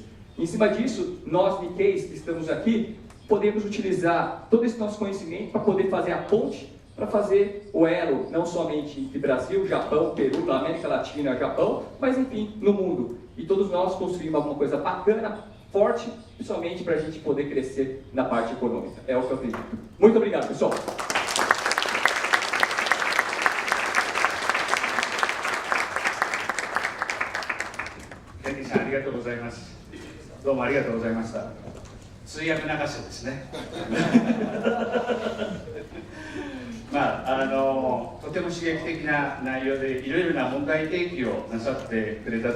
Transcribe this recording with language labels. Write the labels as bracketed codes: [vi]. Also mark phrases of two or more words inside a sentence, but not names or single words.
[pt] Em cima disso, nós Nikkeis que estamos aqui, podemos utilizar todo esse nosso conhecimento para poder fazer a ponte, para fazer o elo, não somente entre Brasil, Japão, Peru, na América Latina, Japão, mas enfim, no mundo. E todos nós construímos alguma coisa bacana, forte, principalmente para a gente poder crescer na parte econômica. É o que eu acredito. Muito obrigado, pessoal. [ja] Henry-san、ありがとうございます。どうもありがとうございました。通訳流しですね。とても刺激的な内容でいろいろな問題提起をなさってくれたと